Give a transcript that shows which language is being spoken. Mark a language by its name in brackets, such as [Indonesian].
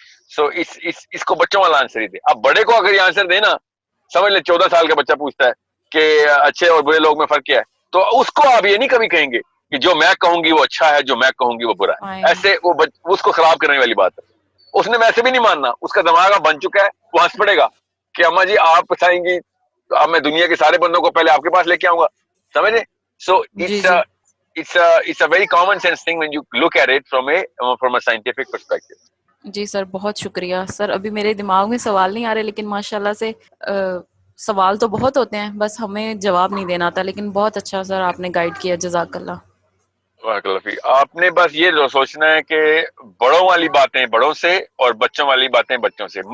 [Urdu] سو اس کو بچوں والا آنسر ہی دے. اب بڑے کو اگر یہ آنسر دے نا، سمجھ لیں 14 سال کا بچہ پوچھتا ہے کہ اچھے اور برے لوگ میں فرق کیا ہے، تو اس کو آپ یہ نہیں کبھی کہیں گے کہ جو میں کہوں گی وہ اچھا ہے، جو میں کہوں گی وہ برا ہے. فائن. ایسے اس کو خراب کرنے والی بات ہے. اس نے ویسے بھی نہیں ماننا، اس کا دماغ اب بن چکا ہے، وہ ہنس پڑے گا کہ اما جی آپ بتائیں گی تو اب میں دنیا کے سارے بندوں کو پہلے آپ کے پاس لے کے آؤں گا. سمجھے؟ سو جی جی [English] it's a very common sense thing when you look at it from a scientific perspective. [Urdu] جی سر بہت شکریہ سر. ابھی میرے دماغ میں سوال نہیں آ رہے لیکن ماشاءاللہ سے سوال تو بہت ہوتے ہیں، بس ہمیں جواب نہیں دینا آتا. لیکن بہت اچھا سر آپ نے گائیڈ کیا، جزاک اللہ. آپ نے بس یہ سوچنا ہے کہ بڑوں والی باتیں بڑوں سے اور بچوں والی باتیں بچوں سے.